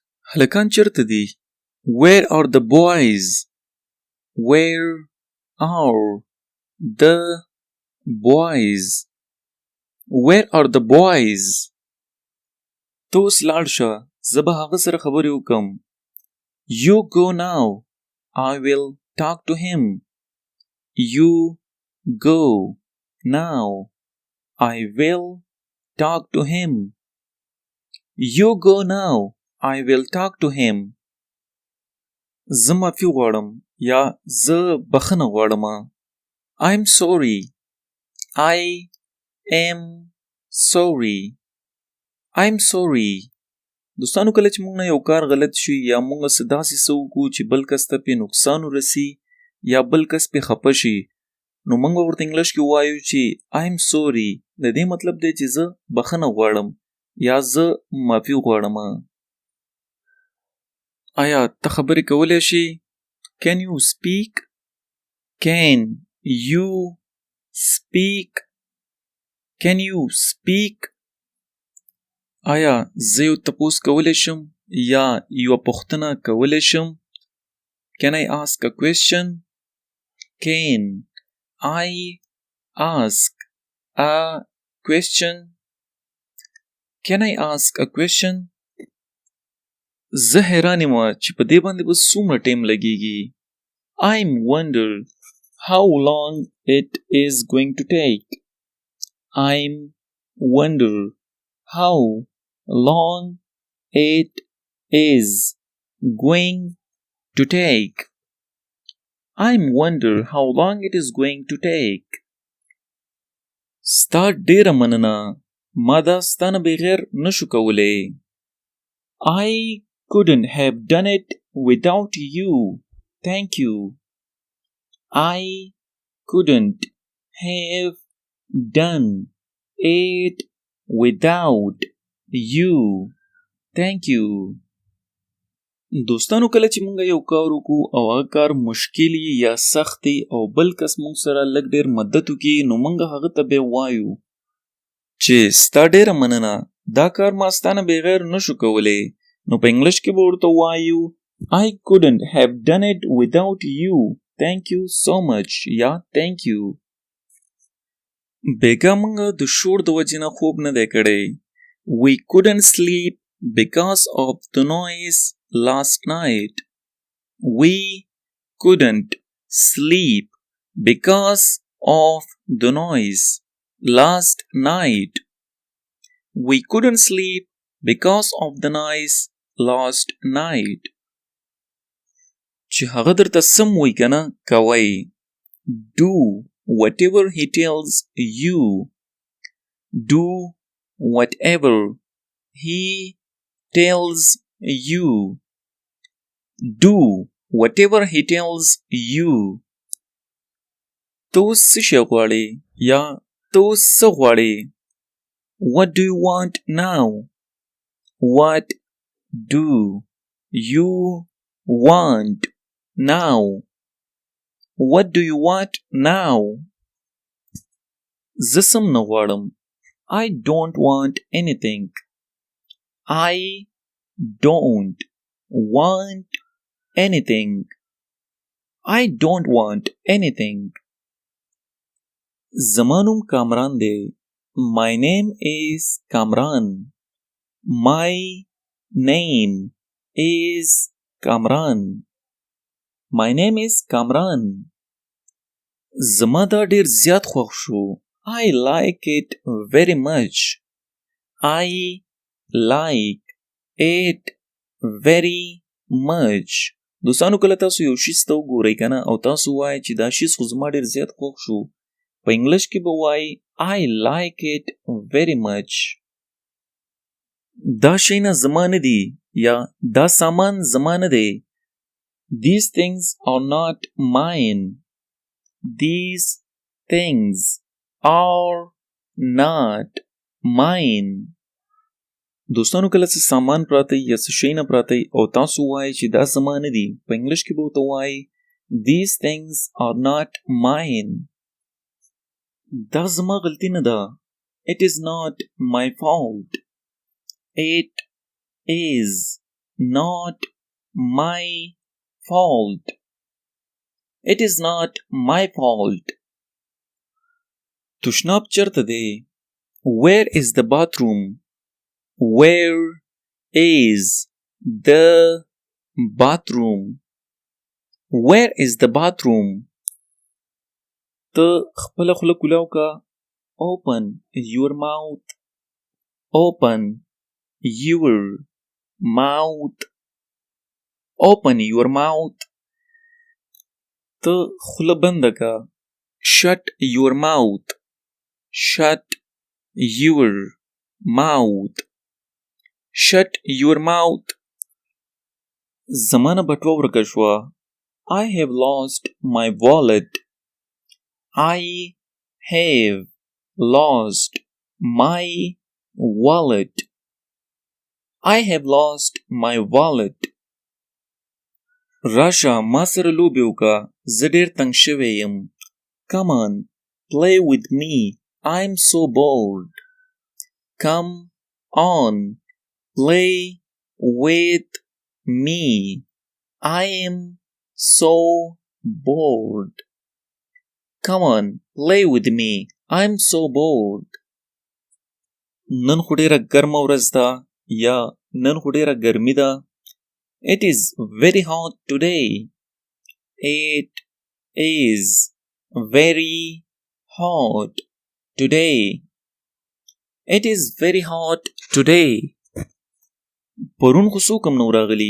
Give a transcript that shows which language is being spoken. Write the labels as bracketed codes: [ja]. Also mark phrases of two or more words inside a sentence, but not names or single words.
[ps] هلکان چرته دي؟ [en] Where are the boys? Where are the boys? Where are the boys? [ps] تو اوس لاړ شه، زه به هغه سره خبرې وکم. [en] You go now. I will talk to him. You go now. I will talk to him. You go now. I will talk to him. [ps] زه معافي غواړم یا زه بخښنه غواړم. [en] I'm sorry. I am sorry. I'm sorry. [ps] دوستانو کله چې موږ نه یو کار غلط شي یا موږ څه داسې څه وکړو چې بل کس ته پې نقصان ورسي یا بل کس پې خفه شي نو موږ به ورته انګلیش کې ووایو چې [en] I'm sorry. [ps] د دې مطلب دی چې زه بخښنه غواړم یا زه معافي غواړم. آیا ته خبرې کولی شي؟ [en] Can you speak? Can you speak? Can you speak? [ps] آیا زه یو تپوس کولی شم یا یوه پوښتنه کولی شم؟ [en] Can I ask a question? Can I ask a question? Can I ask a question? [ps] زه حیران یم چې په دې باندې به څومره ټایم لګیږي. [en] I'm wonder how long it is going to take. I'm wonder how long it is going to take. I'm wonder how long it is going to take. [ps] ستا ډیره مننه، ما دا ستا نه بغیر نشو کولی. [en] I couldn't have done it without you. Thank you. I couldn't have done it without you. Thank you. [ps] دوستانو کله چې مونږ یو کار وکړو او هغه کار مشکل یا سخت او بل کس مونږ سره لږ ډېر مدد وکړي نو مونږ هغه ته بیا وایو چې ستا ډېره مننه، دا کار ما ستا نه بغیر نشو کولی. نو په انګلیش کې به ورته وایو [en] I couldn't have done it without you. Thank you so much. یا thank you. [ps] بیګا مونږ د شور د وجې نه خوب نه دی کړی. [en] We couldn't sleep because of the noise last night. We couldn't sleep because of the noise last night. We couldn't sleep because of the noise last night. [ps] چې هغه درته سم وایي که نه کوئ. [en] Do whatever he tells you. Do whatever he tells you. Do whatever he tells you. [ps] ته اوس څه شی غواړې یا ته اوس څه غواړې؟ [en] What do you want now? What do you want now? What do you want now? [ps] زه سم نه غواړم. [en] I don't want anything. I don't want anything. I don't want anything. [ps] زما نوم کامران دی. [en] My name is Kamran. My name is Kamran. My name is Kamran. [ps] زما دا ډیر زیات خوښ شو. [en] I like it very much. I like it very much. [ps] دوستانو کله تاسو یو شي ته وګورئ که نه او تاسو وایئ چې دا شي خو زما ډیر زیات خوښ شو په انګلیش کې به وایئ [en] I like it very much. [ps] دا شی نه زما نه دی یا دا سامان زما نه دی. [en] These things are not mine. These things are not mine. [ps] دوستانو کله څه سامان پراته یا څه شی نه پراته او تاسو وایئ چې دا زما نه دی په انګلیش کې به ورته وایئ [en] These things are not mine. [ps] دا زما غلطی نه ده. [en] It is not my fault. It is not my fault. It is not my fault. [ps] تشناب چرته دی؟ [en] Where is the bathroom? Where is the bathroom? Where is the bathroom? [ps] ته خپل خوله کولاو کا. [en] Open your mouth. Open your mouth. Open your mouth. [ps] ته خوله بند کا. [en] Shut your mouth. Shut your mouth. Shut your mouth. [ps] زمانه بټوه ورکه شوه. [en] I have lost my wallet. I have lost my wallet. I have lost my wallet. [ps] راشه ما سره لوبې وکړه. زه ډېر تنګ شوی یم. [en] Come on, play with me. I'm so bored. Come on, play with me. I am so bored. Come on, play with me. I'm so bored. [ps] نن خو ډېره ګرمه ورځ ده یا نن خو ډېره ګرمي ده. [en] It is very hot today. It is very hot today. It is very hot today. [ps] پرون خو څوک هم نه راغلي.